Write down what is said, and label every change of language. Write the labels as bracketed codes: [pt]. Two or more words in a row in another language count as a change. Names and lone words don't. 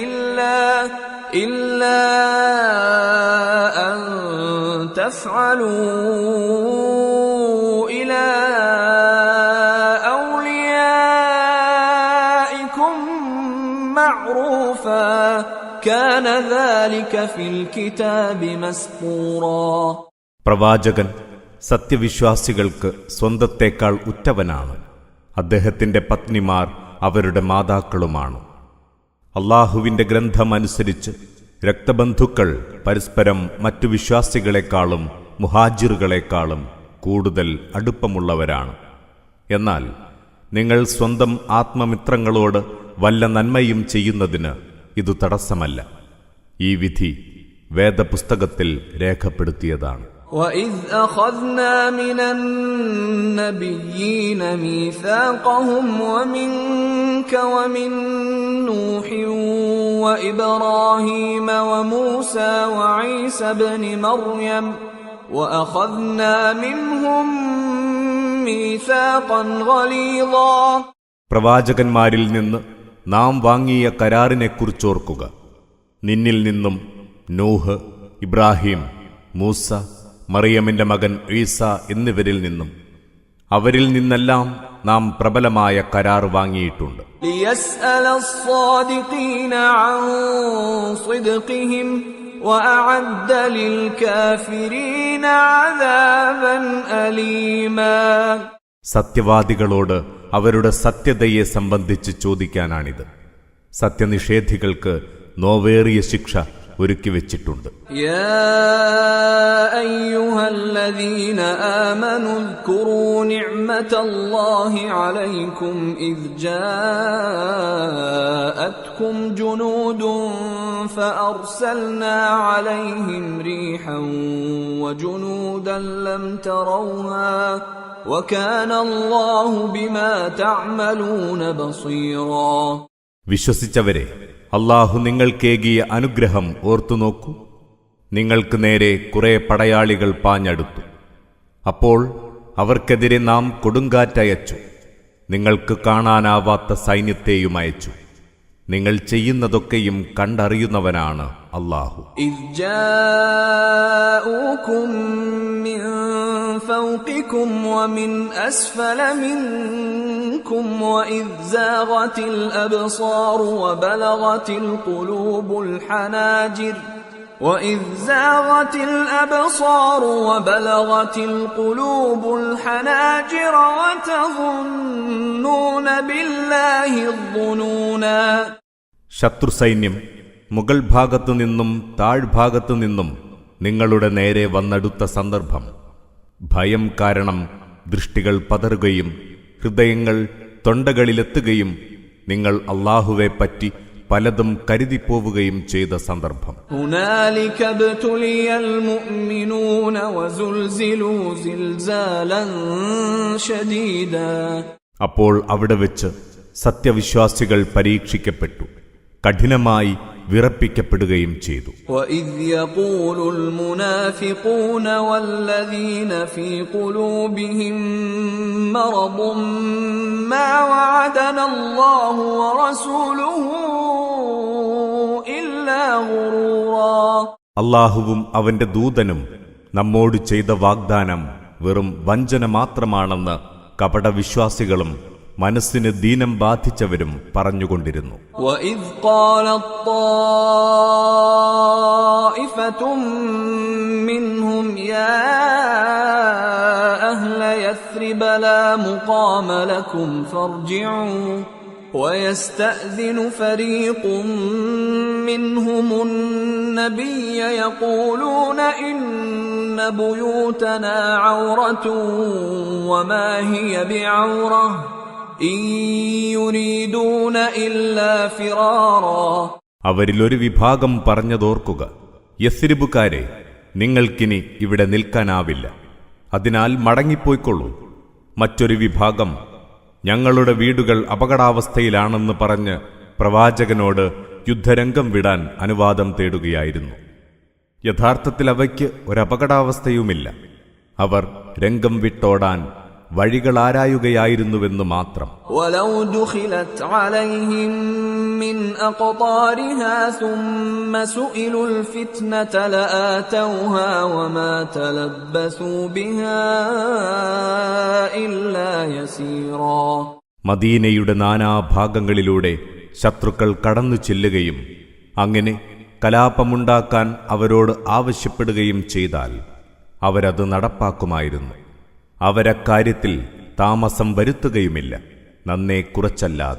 [ar] إلا أن تفعلوا إلى أوليائكم معروفا كان ذلك في الكتاب مسطورا. [ml] പ്രവാചകൻ സത്യവിശ്വാസികൾക്ക് സ്വന്തത്തേക്കാൾ ഉറ്റവനാണ്. അദ്ദേഹത്തിന്റെ പത്നിമാർ അവരുടെ മാതാക്കളുമാണ്. അല്ലാഹുവിന്റെ ഗ്രന്ഥമനുസരിച്ച് രക്തബന്ധുക്കൾ പരസ്പരം മറ്റു വിശ്വാസികളെക്കാളും മുഹാജിറുകളെക്കാളും കൂടുതൽ അടുപ്പമുള്ളവരാണ്. എന്നാൽ നിങ്ങൾ സ്വന്തം ആത്മമിത്രങ്ങളോട് വല്ല നന്മയും ചെയ്യുന്നതിന് ഇതു തടസ്സമല്ല. ഈ വിധി വേദപുസ്തകത്തിൽ രേഖപ്പെടുത്തിയതാണ്. [ar] وَإِذْ أَخَذْنَا مِنَ النَّبِيِّينَ مِيثَاقَهُمْ وَمِنكَ وَمِن نُّوحٍ وَإِبْرَاهِيمَ وَمُوسَى وَعِيسَى ابْنِ مَرْيَمَ وَأَخَذْنَا مِنْهُم مِّيثَاقًا غَلِيظًا. [ml] പ്രവാചകന്മാരിൽ നിന്ന് നാം വാങ്ങിയ കരാറിനെക്കുറിച്ചോർക്കുക. നിന്നിൽ നിന്നും നൂഹ്, ഇബ്രാഹിം, മൂസ, മറിയമിന്റെ മകൻ ഈസ എന്നിവരിൽ നിന്നും അവരിൽ നിന്നെല്ലാം നാം പ്രബലമായ കരാർ വാങ്ങിയിട്ടുണ്ട്. [ar] لِيَسْأَلَ الصَّادِقِينَ عَن صِدْقِهِمْ وَأَعَدَّ لِلْكَافِرِينَ عَذَابًا أَلِيمًا. [ml] സത്യവാദികളോട് അവരുടെ സത്യതയെ സംബന്ധിച്ച് ചോദിക്കാനാണിത്. സത്യനിഷേധികൾക്ക് നോവേറിയ ശിക്ഷ ഒരുക്കിവെച്ചിട്ടുണ്ട്. [ar] يا أيها الذين آمنوا اذكروا نعمة الله عليكم إذ جاءتكم جنود فأرسلنا عليهم ريحا وجنودا لم تروها وكان الله بما تعملون بصيرا. [ml] വിശ്വസിച്ചവരെ, അല്ലാഹു നിങ്ങൾക്കേകിയ അനുഗ്രഹം ഓർത്തുനോക്കൂ. നിങ്ങൾക്ക് നേരെ കുറെ പടയാളികൾ പാഞ്ഞടുത്തു. അപ്പോൾ അവർക്കെതിരെ നാം കൊടുങ്കാറ്റയച്ചു. നിങ്ങൾക്ക് കാണാനാവാത്ത സൈന്യത്തെയും അയച്ചു. നിങ്ങൾ ചെയ്യുന്നതൊക്കെയും കണ്ടറിയുന്നവനാണ് അല്ലാഹു. [ar] إذ جاءوكم من فوقكم ومن أسفل منكم وإذ زاغت الأبصار وبلغت القلوب الحناجر وتظنون بالله الظنونا. [ml] ശത്രുസൈന്യം മുകൾ ഭാഗത്തു നിന്നും താഴ്ഭാഗത്തു നിന്നും നിങ്ങളുടെ നേരെ വന്നടുത്ത സന്ദർഭം ഭയം കാരണം ദൃഷ്ടികൾ പതറുകയും ഹൃദയങ്ങൾ തൊണ്ടകളിലെത്തുകയും നിങ്ങൾ അല്ലാഹുവെ പറ്റി പലതും കരുതിപ്പോവുകയും ചെയ്ത സന്ദർഭം. [ar] هنالك ابتلي المؤمنون وزلزلوا زلزالا شديدا. [ml] അപ്പോൾ അവിടെ വെച്ച് സത്യവിശ്വാസികൾ പരീക്ഷിക്കപ്പെട്ടു, കഠിനമായി വിറപ്പിക്കപ്പെടുകയും ചെയ്തു. [ar] وَإِذْ يَقُولُ الْمُنَافِقُونَ وَالَّذِينَ فِي قُلُوبِهِم مَّرَضٌ مَّا وَعَدَنَا اللَّهُ وَرَسُولُهُ إِلَّا غُرُورًا. [ml] അല്ലാഹുവും അവന്റെ ദൂതനും നമ്മോട് ചെയ്ത വാഗ്ദാനം വെറും വഞ്ചന മാത്രമാണെന്ന് കപടവിശ്വാസികളും മനസ്സിന് ദീനം ബാധിച്ചവരും പറഞ്ഞുകൊണ്ടിരുന്നു. [ar] وَإِذْ قَالَتْ طَائِفَةٌ مِّنْهُمْ يَا أَهْلَ يَثْرِبَ لَا مُقَامَ لَكُمْ فَارْجِعُوا وَيَسْتَأْذِنُ فَرِيقٌ مِّنْهُمُ النَّبِيَّ يَقُولُونَ إِنَّ بُيُوتَنَا عَوْرَةٌ وَمَا هِيَ بِعَوْرَةٍ إِن يُرِيدُونَ إِلَّا فِرَارًا. [ml] അവരിലൊരു വിഭാഗം പറഞ്ഞതോർക്കുക, യസ്രിബുകാരെ, നിങ്ങൾക്കിനി ഇവിടെ നിൽക്കാനാവില്ല, അതിനാൽ മടങ്ങിപ്പോയിക്കൊള്ളൂ. മറ്റൊരു വിഭാഗം ഞങ്ങളുടെ വീടുകൾ അപകടാവസ്ഥയിലാണെന്ന് പറഞ്ഞ് പ്രവാചകനോട് യുദ്ധരംഗം വിടാൻ അനുവാദം തേടുകയായിരുന്നു. യഥാർത്ഥത്തിൽ അവയ്ക്ക് ഒരപകടാവസ്ഥയുമില്ല. അവർ രംഗം വിട്ടോടാൻ വഴികളാരായുകയായിരുന്നുവെന്ന് മാത്രം. [ar] وَلَوْ دُخِلَتْ عَلَيْهِمْ مِنْ أَقْطَارِهَا ثُمَّ سُئِلُوا الْفِتْنَةَ لَآتَوْهَا وَمَا تَلَبَّثُوا بِهَا إِلَّا يَسِيرًا. [ml] മദീനയുടെ നാനാഭാഗങ്ങളിലൂടെ ശത്രുക്കൾ കടന്നു ചെല്ലുകയും അങ്ങനെ കലാപമുണ്ടാക്കാൻ അവരോട് ആവശ്യപ്പെടുകയും ചെയ്താൽ അവരത് നടപ്പാക്കുമായിരുന്നു. അവരക്കാര്യത്തിൽ താമസം വരുത്തുകയുമില്ല, നന്നേ കുറച്ചല്ലാതെ.